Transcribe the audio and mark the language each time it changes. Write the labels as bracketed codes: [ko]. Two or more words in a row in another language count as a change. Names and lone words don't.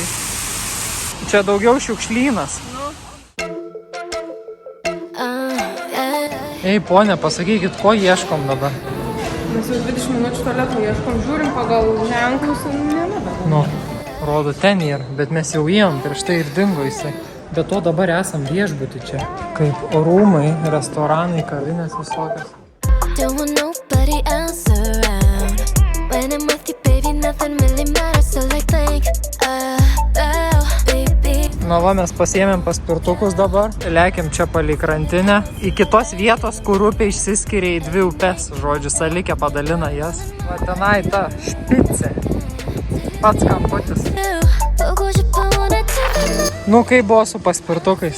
[lt] Čia daugiau šiukšlynas. Ei, ponė, pasakykit, ko ieškom dabar? Mes jau 20 minučių tualetų ieškom, žiūrim pagal ženklus ir nėra. Nu, rodo ten yra, bet mes jau įėjom, prieš tai ir dingo jisai. Be to dabar esam viešbutį čia. Kaip rūmai, restoranai, kavinės visokios. [en] Don't want nobody else around. When I'm with you, baby, nothing really matters. So like think baby. [lt] Na va, mes pasiėmėm paspirtukus dabar. Lekiam čia palei krantinę. Į kitos vietos, kur upė išsiskiria į dvi upes. Žodžiu, Salikė padalina jas. Va tenai ta špicė. Pats kamputis. Nu, kaip buvo su paspirtukais?